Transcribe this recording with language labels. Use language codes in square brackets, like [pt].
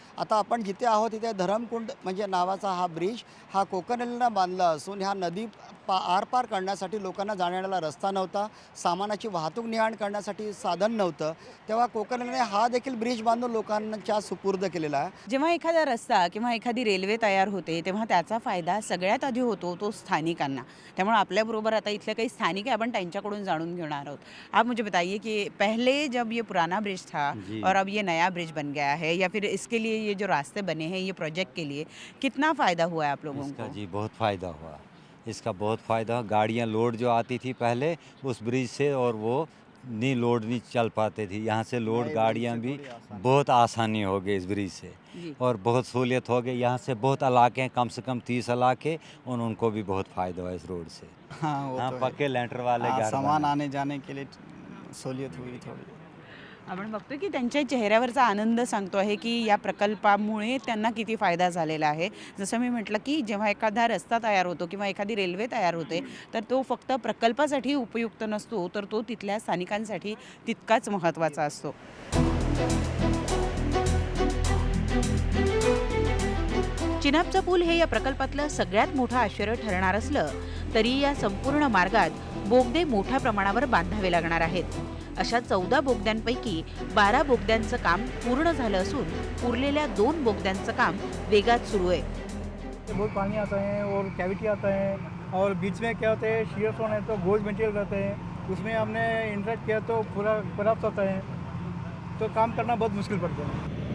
[mr] आता आपण जिथे आहोत तिथे धरमकुंड म्हणजे नावाचा हा ब्रिज हा कोकण रेल्वेनं बांधला असून ह्या नदी आरपार करण्यासाठी लोकांना जाण्याला रस्ता नव्हता, सामानाची वाहतूक ने-आण करण्यासाठी साधन नव्हतं, तेव्हा कोकण रेल्वेने हा देखील ब्रिज बांधून लोकांच्या सुपूर्द केलेला आहे। जेव्हा एखादा रस्ता किंवा एखादी रेल्वे तयार होते तेव्हा त्याचा फायदा सगळ्यात आधी होतो तो स्थानिकांना। त्यामुळे आपल्याबरोबर आता इथले काही स्थानिक आहे, आपण त्यांच्याकडून जाणून घेणार आहोत। [hi] आप मुझे बताइए कि पहले जब ये पुराना ब्रिज था और अब ये नया ब्रिज बन गया है या फिर इसके लिए ये जो रास्ते बने हैं ये प्रोजेक्ट के लिए कितना फ़ायदा हुआ है आप लोगों इसका को? जी बहुत फ़ायदा हुआ, इसका बहुत फ़ायदा हुआ। गाड़ियाँ लोड जो आती थी पहले उस ब्रिज से और वो नहीं लोड नहीं चल पाते थी, यहाँ से लोड गाड़ियाँ भी बहुत आसानी हो गई इस ब्रिज से और बहुत सहूलियत हो गई। यहाँ से बहुत इलाके हैं, कम से कम 30 इलाके, और उनको भी बहुत फ़ायदा हुआ इस रोड से। हाँ, वो हाँ, तो पक्के लेंटर वाले घर सामान बने। आने जाने के लिए सहूलियत हुई थोड़ी। [mr] आपण बघतोय की त्यांच्या चेहऱ्यावरचा आनंद सांगतो आहे की या प्रकल्पामुळे त्यांना किती फायदा झालेला आहे। जसं मी म्हटलं की जेव्हा एखादा रस्ता तयार होतो किंवा एखादी रेल्वे तयार होते तर तो फक्त प्रकल्पासाठी उपयुक्त नसतो तर तो तिथल्या स्थानिकांसाठी तितकाच महत्त्वाचा असतो। चिनाबचा पूल हे या प्रकल्पातलं सगळ्यात मोठं आश्चर्य ठरणार असलं तरी या संपूर्ण मार्गात बोगदे मोठ्या प्रमाणावर बांधावे लागणार आहेत। अशा 14 बोगद्यांपैकी 12 बोगद्यांचं काम पूर्ण झालं असून उरलेल्या 2 बोगद्यांचं काम वेगात सुरू आहे। [hi] बहुत पानी आता है और कैविटी आता है और बीच में क्या होता है शीयर स्टोन है तो गोल्ड मटेरियल रहता है, उसमें हमने इंटरेक्ट किया तो पूरा कोलैप्स होता है, तो काम करना बहुत मुश्किल पड़ता है।